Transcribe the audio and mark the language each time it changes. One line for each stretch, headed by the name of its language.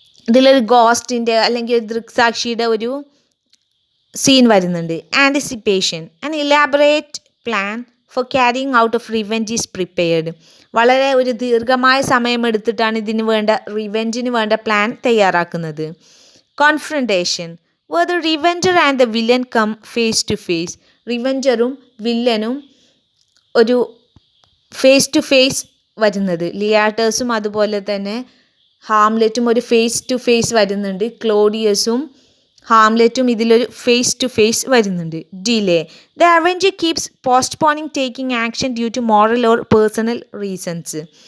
Malayalam: ഇതിലൊരു ഗോസ്റ്റിൻ്റെ അല്ലെങ്കിൽ ഒരു ദൃക്സാക്ഷിയുടെ ഒരു സീൻ വരുന്നുണ്ട്.
English: Anticipation, an elaborate plan for carrying out of revenge is prepared.
Malayalam: വളരെ ഒരു ദീർഘമായ സമയമെടുത്തിട്ടാണ് ഇതിന് വേണ്ട റിവെഞ്ചിന് വേണ്ട പ്ലാൻ തയ്യാറാക്കുന്നത്.
English: Confrontation, where the revenger and the villain come face to face.
Malayalam: റിവെഞ്ചറും വില്ലനും ഒരു ഫേസ് ടു ഫേസ് വരുന്നത്. ലിയാറ്റേഴ്സും അതുപോലെ തന്നെ ഹാംലെറ്റും ഒരു ഫേസ് ടു ഫേസ് വരുന്നുണ്ട്. ക്ലോഡിയസും ഹാംലെറ്റും ഇതിലൊരു ഫേസ് ടു ഫേസ് വരുന്നുണ്ട്.
English: Delay, the avenger keeps postponing taking action due to moral or personal reasons.